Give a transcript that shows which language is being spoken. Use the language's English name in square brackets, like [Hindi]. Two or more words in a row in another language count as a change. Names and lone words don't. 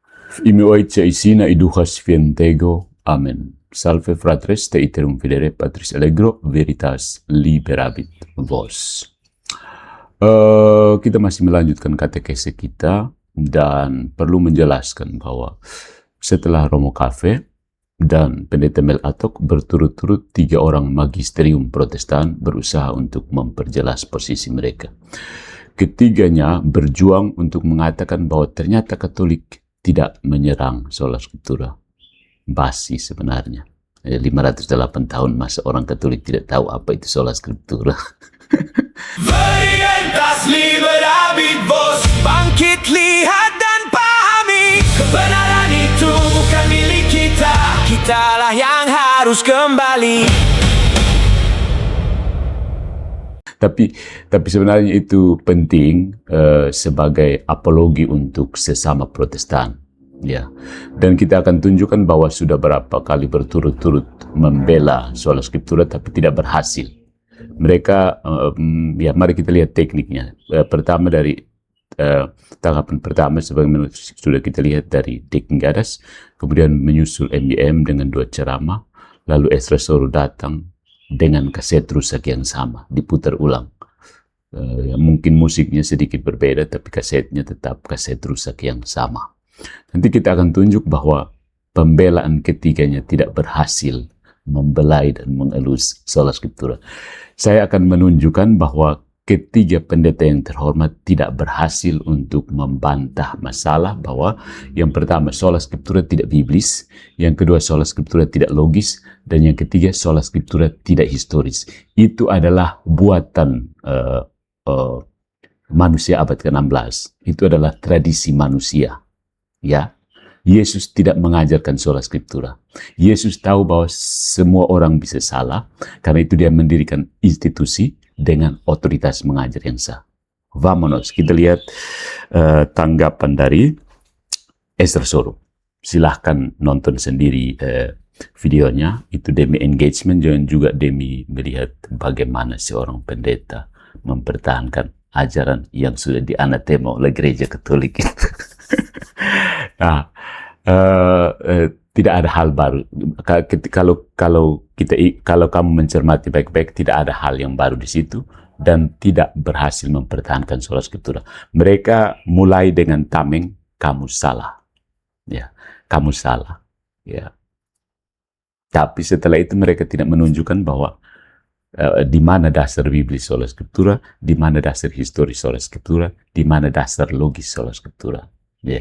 [Latin] Imi oitia isina idujas fientego. Amen. Salve fratres te iterum fidere patris allegro veritas liberabit vos. [Indonesian] Kita masih melanjutkan katekese kita dan perlu menjelaskan bahwa setelah Romo Cafe dan Pendeta Mel Atok berturut-turut 3 orang magisterium Protestan berusaha untuk memperjelas posisi mereka. Ketiganya berjuang untuk mengatakan bahwa ternyata Katolik tidak menyerang [Latin] sola scriptura. [Indonesian] Basi sebenarnya. 508 tahun masa orang Katolik tidak tahu apa itu [Latin] sola scriptura. Veritas liberabit vos. [Indonesian] Bangkit, lihat dan pahami, kebenaran itu bukan milik kita. Kitalah yang harus kembali. Tapi sebenarnya itu penting sebagai apologi untuk sesama Protestan. Ya, dan kita akan tunjukkan bahwa sudah berapa kali berturut-turut membela [Latin] sola scriptura [Indonesian] tapi tidak berhasil. Mereka, ya mari kita lihat tekniknya. Pertama dari tanggapan pertama sebagaimana sudah kita lihat dari Deking Gadas, kemudian menyusul MBM dengan 2 ceramah, lalu Ezra Soru datang dengan kaset rusak yang sama, diputar ulang. Mungkin musiknya sedikit berbeda, tapi kasetnya tetap kaset rusak yang sama. Nanti kita akan tunjuk bahwa pembelaan ketiganya tidak berhasil membelai dan mengelus [Latin] sola scriptura. [Indonesian] Saya akan menunjukkan bahwa ketiga pendeta yang terhormat tidak berhasil untuk membantah masalah bahwa yang pertama [Latin] sola scriptura [Indonesian] tidak biblis, yang kedua [Latin] sola scriptura [Indonesian] tidak logis, dan yang ketiga [Latin] sola scriptura [Indonesian] tidak historis. Itu adalah buatan manusia abad ke-16. Itu adalah tradisi manusia. Ya, Yesus tidak mengajarkan [Latin] sola scriptura. [Indonesian] Yesus tahu bahwa semua orang bisa salah, karena itu dia mendirikan institusi dengan otoritas mengajar yang sah. Vamonos, kita lihat tanggapan dari Ezra Soru. Silahkan nonton sendiri videonya, itu demi engagement dan juga demi melihat bagaimana seorang pendeta mempertahankan ajaran yang sudah dianatema oleh gereja Katolik itu. Nah, tidak ada hal baru. Kalau kamu mencermati baik-baik, tidak ada hal yang baru di situ dan tidak berhasil mempertahankan [Latin] sola scriptura. [Indonesian] Mereka mulai dengan tameng, kamu salah, ya, kamu salah, ya. Tapi setelah itu mereka tidak menunjukkan bahwa di mana dasar biblis [Latin] sola scriptura, [Indonesian] di mana dasar historis [Latin] sola scriptura, [Indonesian] di mana dasar logis [Latin] sola scriptura. [Indonesian] Yeah.